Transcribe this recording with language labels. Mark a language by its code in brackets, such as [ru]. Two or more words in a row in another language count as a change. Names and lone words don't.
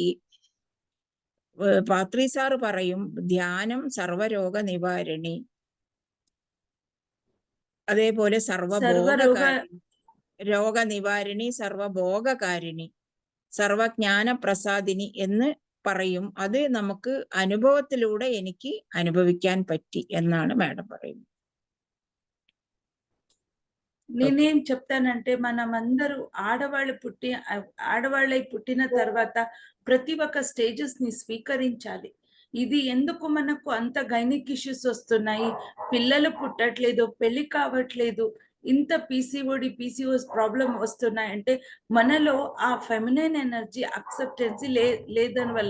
[ml] പാത്രി സാറ് പറയും, ധ്യാനം സർവരോഗ നിവാരണി, അതേപോലെ രോഗനിവാരിണി, സർവഭോഗകാരിണി, സർവജ്ഞാന പ്രസാദിനി എന്ന് പറയും. അത് നമുക്ക് അനുഭവത്തിലൂടെ എനിക്ക് അനുഭവിക്കാൻ പറ്റി എന്നാണ് മാഡം പറയുന്നത്. [te] నేనేం చెప్తానంటే, మనమందరూ ఆడవాళ్ళై పుట్టిన తర్వాత ప్రతి ఒక్క స్టేజెస్ ని స్వీకరించాలి. ఇది ఎందుకు మనకు అంత [en] gynic issues [te] వస్తున్నాయి, పిల్లలు పుట్టట్లేదు, పెళ్లి కావట్లేదు, ఇంత [en] PCOS problem [te] వస్తున్నాయంటే మనలో ఆ [en] feminine energy acceptance [te] లేదని వల్ల.